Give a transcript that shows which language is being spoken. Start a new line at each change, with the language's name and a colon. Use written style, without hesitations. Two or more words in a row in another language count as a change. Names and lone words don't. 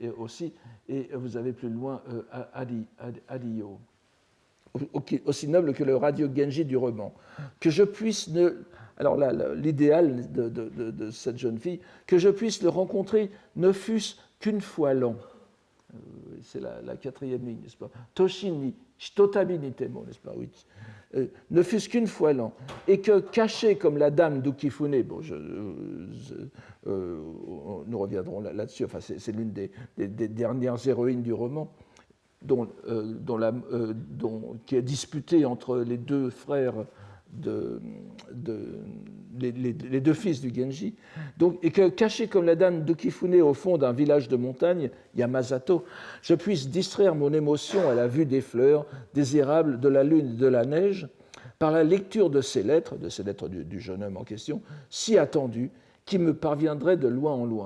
French: Et aussi, et vous avez plus loin Adiyo, aussi noble que le radieux Genji du roman. Que je puisse alors là, l'idéal de cette jeune fille, que je puisse le rencontrer ne fût-ce qu'une fois l'an. C'est la quatrième ligne, n'est-ce pas?
Japanese: 年に、ひとたびにても,
French: n'est-ce pas? Oui. Ne fût-ce qu'une fois l'an, et que caché comme la dame d'Ukifune, bon, nous reviendrons là-dessus, enfin, c'est l'une des dernières héroïnes du roman, qui est disputée entre les deux frères, les deux fils du Genji, donc, et que caché comme la dame d'Ukifune au fond d'un village de montagne, Yamazato, je puisse distraire mon émotion à la vue des fleurs, des érables, de la lune et de la neige, par la lecture de ces lettres du jeune homme en question, si attendues, qui me parviendraient de loin en loin.